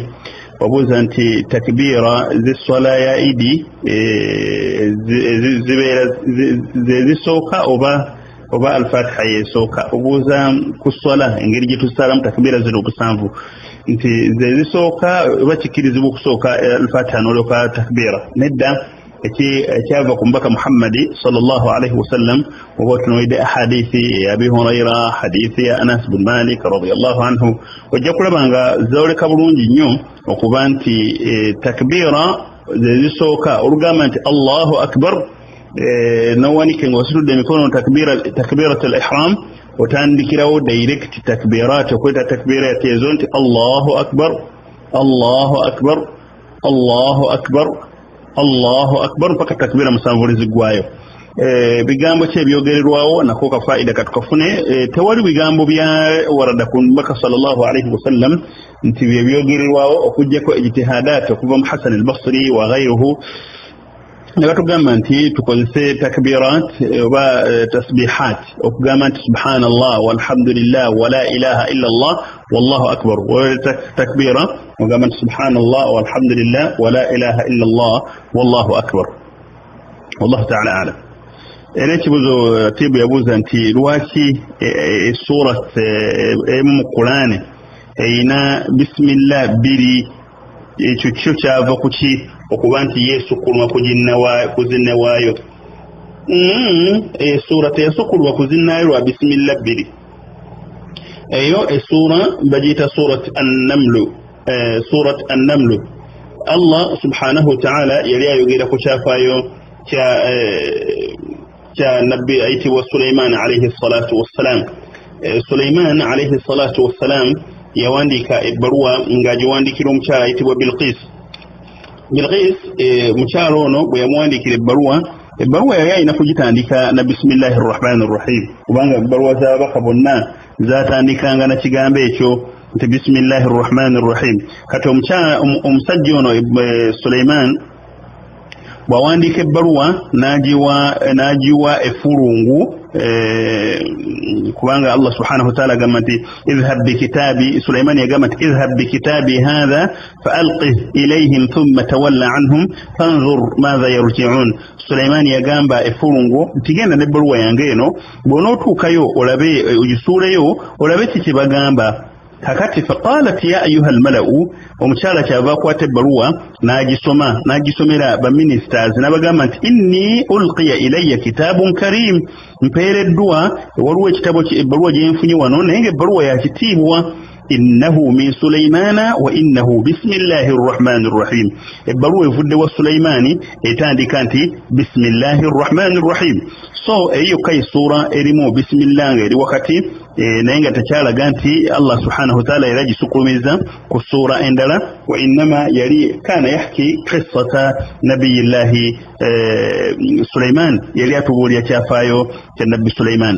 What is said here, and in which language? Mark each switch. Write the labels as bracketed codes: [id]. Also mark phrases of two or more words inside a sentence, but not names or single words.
[lg] Wabuuza nti takbiira z'esswala ya idi zibeera zisooka oba al-Fatiha yeesooka. Obuuza ku sswala engeri gye tusaalamu takbiira zino 7 nti zisooka oba kikkirizibwa okusooka al-Fatiha n'olyoka takbiira. Nedda, ekyava ku mubaka Muhammadi [ar] صلى الله عليه وسلم [lg] oba otunuulidde ahadithi ya Abi Hurayra, hadithi ya Anas bin Malik [ar] رضي الله عنه, [lg] ojja kulaba nga zooleka bulungi nnyo okuba nti takbiira zisooka olugamba nti [ar] الله أكبر, [lg] nowanike ng'ositudde emikono [ar] تكبيرة الإحرام, [lg] otandikirawo direct takbirat, okweta takbirat ezo nti [ar] الله أكبر الله أكبر الله أكبر الله أكبر [lg] mpaka takbira 7 ziggwayo. Bigambo ki ebyogererwawo nako kafaida katukafune. Tewali bigambo bya warada ku mbaka [ar] صلى الله عليه وسلم [lg] nti byogererwawo okujjako ijtihadat okuva mu Hasan al-Basri [ar] وغيره [lg] nagatugamba nti tukozese takbirat oba tasbihat okugamba nti [ar] سبحان الله والحمد لله ولا إله إلا الله والله أكبر. [lg] Takbira ogamba nti [ar] سبحان الله والحمد لله ولا إله إلا الله والله أكبر. والله تعالى أعلم. [lg] Era ekibuuzo Tibu yabuuza nti lwaki surat emu mu Qur'an eyina bismillah 2, ekyo kyo kyava ku ki okuba nti yeesukkulwa kuzinne waayo. Suura teyasukkulwa kuzinnayo lwa bismillah 2. Eyo essuura bagiyita [ar] سورة النمل. الله سبحانه وتعالى [lg] yali ayogera ku kyafaayo kya nabbi ayitibwa Sulaiman [ar] عليه الصلاة والسلام. [lg] Sulaiman [ar] عليه الصلاة والسلام [lg] yawandiika ebbaluwa ng'agiwandiikira omukyala ayitibwa Bilqis. Mukyalo ono bwe yamuwandiikira ebbaluwa yali alina kugitandika na [ar] بسم الله الرحمن الرحيم, [lg] kubanga ebbaluwa z'ababaka bonna zaatandikanga na kigambo ekyo nti [ar] بسم الله الرحمن الرحيم. [lg] Kati omusajja ono Sulaiman bw'awandiika ebbaluwa n'agiwa effulungu, kubanga [ar] الله سبحانه وتعالى [lg] agamba nti [ar] اذهب بكتابي, [lg] Sulaiman yagamba nti [ar] اذهب بكتابي هذا فألقه إليهم ثم تول عنهم فانظر ماذا يرجعون. [lg] Sulaiman yagamba effulungu nti genda n'ebbaluwa yange eno, bw'onootuukayo olabe ogisuuleyo olabe kiki bagamba. Kakati [ar] فقالت يا أيها الملأ, [lg] omukyala kyava akwata ebbaluwa n'agisomera baministers n'abagamba nti [ar] إني ألقي إلي كتاب كريم, [lg] mpeereddwa waliwo ebbaluwa gyenfunye wano naye ng'ebbaluwa yakitiibwa. [ar] إنه من سليمان وإنه بسم الله الرحمن الرحيم. [lg] Ebbaluwa evudde wa Sulaimani etandika nti [ar] بسم الله الرحمن الرحيم. [lg] So eyo kai sura erimu bismillah nga eri wakati, naye nga tekyalaga nti [ar] الله سبحانه وتعالى [lg] era gisukulumiza ku sura endala. [ar] وإنما [lg] yali [ar] كان يحكي قصة نبي الله سليمان, [lg] yali atubuulira kyafaayo kya nabbi Sulaiman.